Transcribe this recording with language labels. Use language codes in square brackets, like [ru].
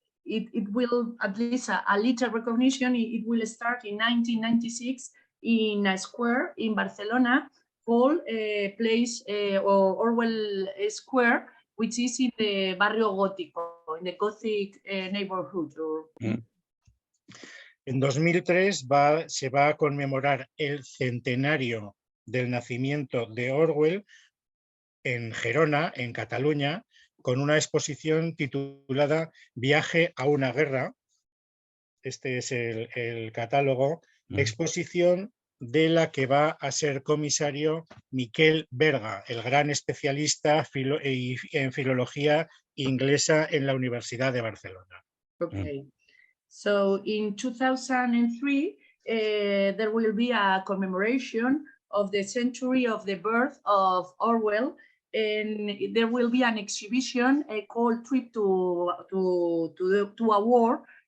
[en] it will, at least a little recognition, it will start in 1996 in a square in Barcelona called Place or Orwell Square, which is in the Barrio Gótico, in the Gothic neighborhood. [es] En 2003 se va a conmemorar el centenario del nacimiento de Orwell en Gerona, en Cataluña, con una exposición titulada Viaje a una guerra. Este es el catálogo. Exposición de la que va a ser comisario Miquel Berga, el gran especialista en filología inglesa en la Universidad de Barcelona. [en] Okay, so in 2003 there will be a commemoration of the century of the birth of Orwell, and there will be an exhibition called Trip to a War.